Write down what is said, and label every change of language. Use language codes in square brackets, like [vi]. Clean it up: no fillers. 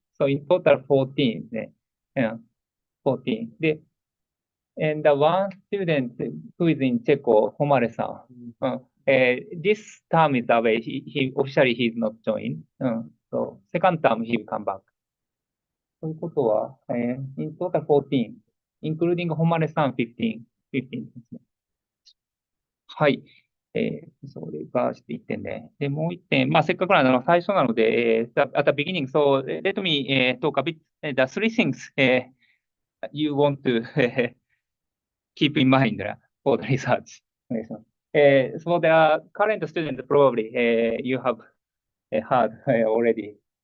[en] So in total 14. Yeah. 14. And one student who is in Checo, Homare-san. This term is away. He officially he is not joined. So second term he will come back. [ja] ということは、 [en] in total 14, including [ja] 誉さん15ですね。はい。それが1点ね。で、もう1点、まあ、せっかくなの最初なので、 [en] at the beginning, so let me talk a bit, the three things you want to keep in mind for the research. So the current student probably you have heard already.